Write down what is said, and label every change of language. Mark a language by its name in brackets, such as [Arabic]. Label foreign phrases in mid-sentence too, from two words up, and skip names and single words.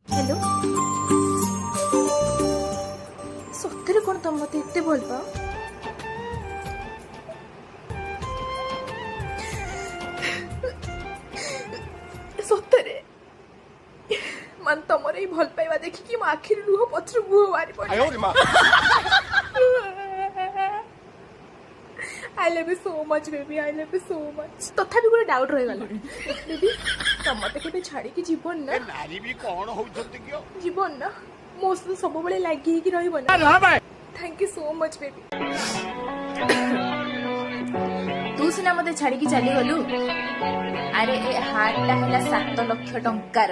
[Odia] କହିଲୁ ସତରେ କଣ ତମ ମତେ ଏତେ ଭଲ ପାଅ? ସତରେ ମାନେ ତମର ଏଇ ଭଲ ପାଇବା ଦେଖିକି ମୋ ଆଖିରେ ଲୁହ ପଛରୁ ବୁହ ବାହାରି ପଡିଲା। [English] I love you so much baby, I love you so much। [Odia] ତଥାପି ଗୋଟେ ଡାଉଟ୍ ରହିଗଲା ବେବି, ତମତେ କେବେ ଛାଡିକି ଯିବନି ନା? ନାରୀ ବି କଣ ହଉଛନ୍ତି କି? ଯିବନି ନା? ମୋ ସହିତ ସବୁବେଳେ ଲାଗି ହେଇକି ରହିବ ନା? [English] thank you so much baby. [Odia] ତୁ ସିନା ମତେ ଛାଡିକି ଚାଲିଗଲୁ, ଆରେ ଏ ହାର୍ଟଟା ହେଲା 7 ଲକ୍ଷ ଟଙ୍କାର।